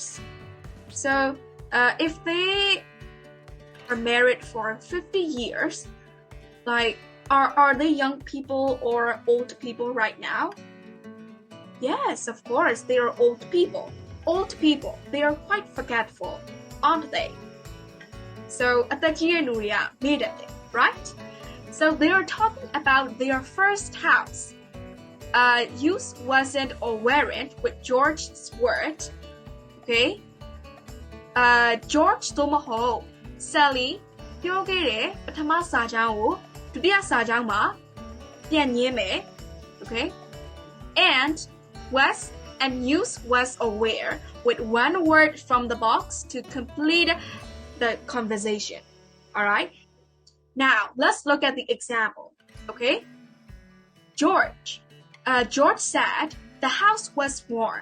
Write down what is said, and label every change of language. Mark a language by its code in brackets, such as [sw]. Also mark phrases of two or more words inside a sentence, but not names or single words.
[en] So if they are married for 50 years, like are they young people or old people right now? Yes, of course, they are old people. Old people, they are quite forgetful, aren't they? [my] So အသက်ကြီးတဲ့လူတွေကမေ့တတ်တယ် right? [en] So they are talking about their first house. Use wasn't or weren't with George's word. [my] Okay? George သို့မဟုတ် Sally ပြောခဲ့တဲ့ပထမစာကြောင်းကိုဒုတိယစာကြောင်းမှာပြန်ညင်းမယ် Okay? [en] And was and use was or were with one word from the box to complete the conversation. Alright? Now, let's look at the example. Okay? George said the house was warm.